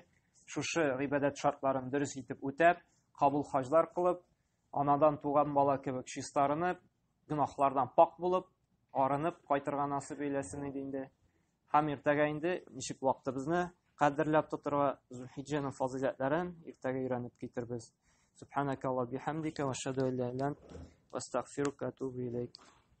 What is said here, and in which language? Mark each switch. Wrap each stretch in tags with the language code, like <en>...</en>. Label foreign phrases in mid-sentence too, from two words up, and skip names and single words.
<tt>Шушы гыйбадәт шартларын дөрес итеп үтәп, кабул хаҗлар кылып, анадан туган бала кебек чистарынып, гынахлардан пак булып, арынып кайтырга насыйп эйләсен иде инде. Һәм иртәгә инде ничек вакытыбызны кадерләп тотырга, Зулхиджаның фазиләтләрен иртәгә өйрәнеп китербез.</tt> <ar>سبحانك وبحمدك وأشهد أن لا إله إلا أنت وأستغفرك وأتوب إليك.</ar>